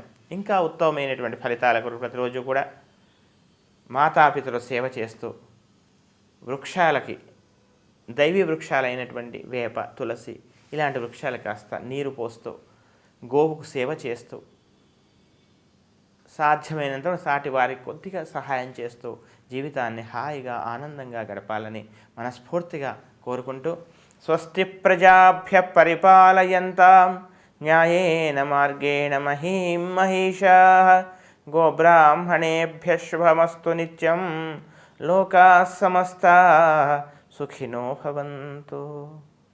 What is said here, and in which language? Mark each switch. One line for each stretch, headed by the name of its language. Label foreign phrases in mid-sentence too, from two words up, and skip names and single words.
Telugu: ఇంకా ఉత్తమమైనటువంటి ఫలితాల కొరకు ప్రతిరోజు కూడా మాతాపితృ సేవ చేస్తూ, వృక్షాలకి దైవీ వృక్షాలైనటువంటి వేప, తులసి ఇలాంటి వృక్షాలు కాస్త నీరు పోస్తూ, గోవుకు సేవ చేస్తూ, సాధ్యమైనంత సాటి వారికి కొద్దిగా సహాయం చేస్తూ జీవితాన్ని హాయిగా ఆనందంగా గడపాలని మనస్ఫూర్తిగా కోరుకుంటూ
Sanskrit: స్వస్తి ప్రజాభ్య పరిపాలయంతాం న్యాయేన మార్గేణ మహీం మహిషాః గోబ్రాహ్మణేభ్యः శుభమస్తు నిత్యం లోకాः సమస్తాः సుఖినో భవంతు.